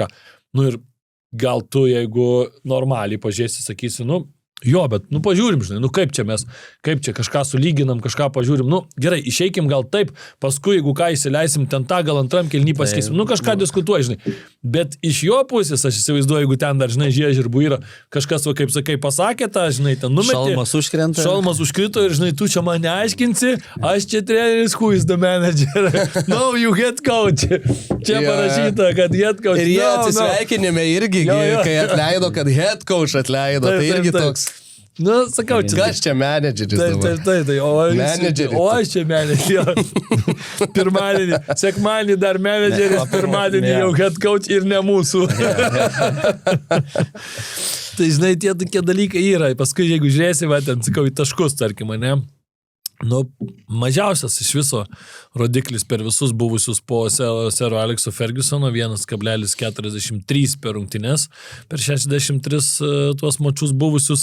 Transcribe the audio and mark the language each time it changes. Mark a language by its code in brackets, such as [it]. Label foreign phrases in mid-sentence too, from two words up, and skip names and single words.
[lt] Ir gal tu, jeigu normaliai pažiūrėsi, sakysi, jo, bet, pažiūrim, žinai, kaip čia kažką sulyginam, kažką pažiūrim, gerai, išeikim gal taip, paskui, jeigu ką įsileisim, ten tą gal antram kelnį pasikeisim, kažką diskutuoji, žinai, bet iš jo pusės, aš įsivaizduoju, jeigu ten dar, žinai, žiežirbų yra, kažkas, kaip sakai, pasakė tą, žinai, ten numetė. Šalmas užkrito ir, žinai, tu čia man neaiškinsi, aš čia treneris, [en] who is the manager, no, you head coach, [lt] čia parašyta, kad [en] head coach. [lt] Ir jie atsisveikinime irgi, kai atleido, kad [en] head coach [lt] atleido, tai irgi toks. Sakau, čia. Kas čia menedžeris dabar? Tai, o aš čia menedžeris. Pirmadienį, sekmadienį dar menedžeris, pirmadienį jau [en] head coach [lt] ir ne mūsų. Tai, žinai, tie tokie dalykai yra. Paskui, jeigu žiūrėsi, ten, sakau, į taškus, tarkim, ne? Mažiausias iš viso rodiklis per visus buvusius po Sero Alekso Fergusono 1,43 per rungtynes, per 63 tuos mačius buvusius.